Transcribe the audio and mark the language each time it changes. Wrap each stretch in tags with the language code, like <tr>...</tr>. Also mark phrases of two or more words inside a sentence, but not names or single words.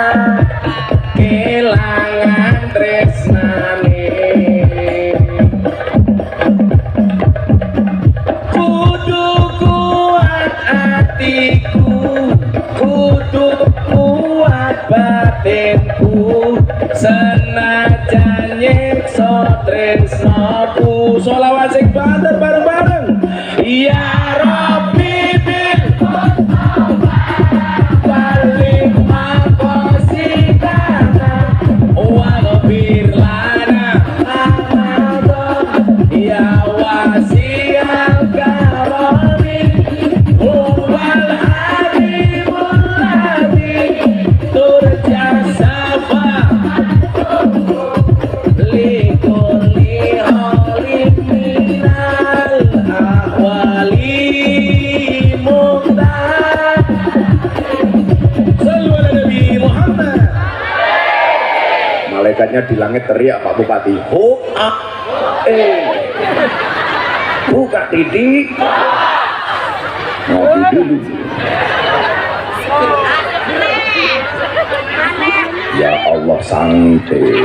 <jv>kelangan tresnane kudu kuat hatiku kudu kuat batinku senajan nyiksa tresnaku. Sholawat sing banter bareng-bareng.</jv> <ar>يا رب بلغ مقاصدنا واغفر لنا يا واسع الكرم هو الحبيب الذي ترجى شفاعته لكل هول من الأهوال مقتحم. صلوا على النبي محمد.</ar> <id>Malaikatnya di langit teriak Pak Bupati, ho ah buka titik ngopi dulu. Ya Allah santai.</id>